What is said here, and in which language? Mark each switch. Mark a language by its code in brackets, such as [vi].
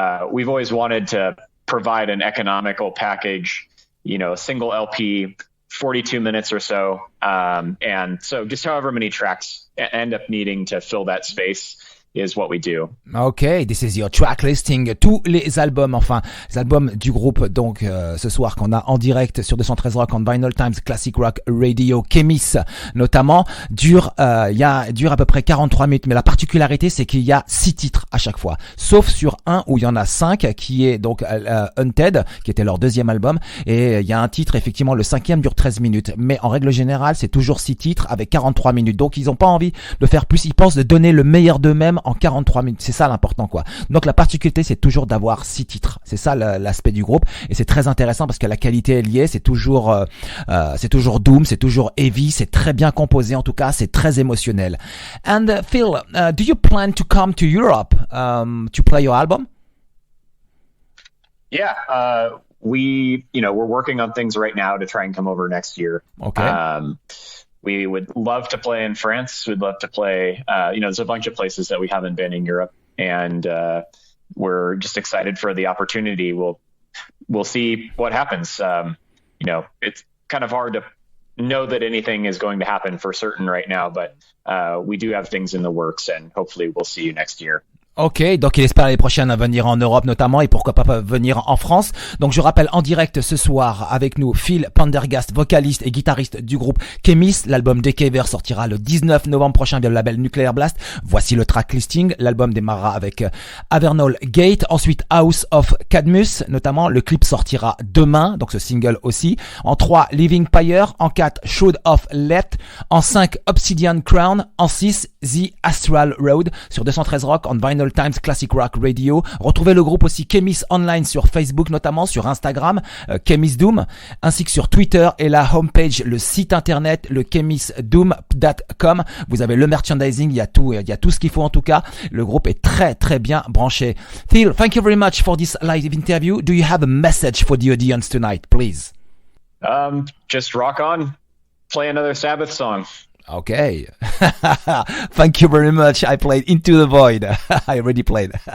[en] We've always wanted to provide an economical package, a single LP, 42 minutes or so. And so just however many tracks end up needing to fill that space is what we do. Okay, this is your track listing. [fr] Tous les albums, les albums du groupe, donc ce soir qu'on a en direct sur 213 Rock on Vinylestimes Classic Rock Radio, Chemis notamment, dure à peu près 43 minutes. Mais la particularité, c'est qu'il y a 6 titres à chaque fois, sauf sur un où il y en a 5, qui est donc Haunted, qui était leur deuxième album. Et il y a un titre, effectivement, le 5e dure 13 minutes. Mais en règle générale, c'est toujours 6 titres avec 43 minutes. Donc ils n'ont pas envie de faire plus. Ils pensent de donner le meilleur d'eux-mêmes en 43 minutes. C'est ça l'important, quoi. Donc la particularité, c'est toujours d'avoir 6 titres. C'est ça l'aspect du groupe. Et c'est très intéressant parce que la qualité est liée. C'est toujours doom, c'est toujours heavy, c'est très bien composé en tout cas, c'est très émotionnel. [en] And Phil, do you plan to come to Europe to play your album? Yeah, we're working on things right now to try and come over next year. Okay. We would love to play in France. We'd love to play, there's a bunch of places that we haven't been in Europe, and we're just excited for the opportunity. We'll see what happens. It's kind of hard to know that anything is going to happen for certain right now, but we do have things in the works, and hopefully we'll see you next year. [fr] Ok, donc il espère l'année prochaine venir en Europe notamment et pourquoi pas venir en France. Donc je rappelle en direct ce soir avec nous Phil Pendergast, vocaliste et guitariste du groupe Cadmus. L'album Deceiver sortira le 19 novembre prochain via le label Nuclear Blast. Voici le track listing. L'album démarrera avec Avernal Gate, ensuite House of Cadmus notamment. Le clip sortira demain, donc ce single aussi. En 3, Living Pyre. En 4, Shroud of Lethe. En 5, Obsidian Crown. En 6, The Astral Road sur 213 Rock on Vinylestimes Classic Rock Radio. Retrouvez le groupe aussi Cadmus Online sur Facebook notamment, sur Instagram, Cadmus Doom, ainsi que sur Twitter et la homepage, le site internet, le cadmusdoom.com. Vous avez le merchandising, il y a tout ce qu'il faut en tout cas. Le groupe est très très bien branché. [en] Phil, thank you very much for this live interview. Do you have a message for the audience tonight, please? Just rock on, play another Sabbath song. Okay. Thank you very much. I played Into the Void. I already played.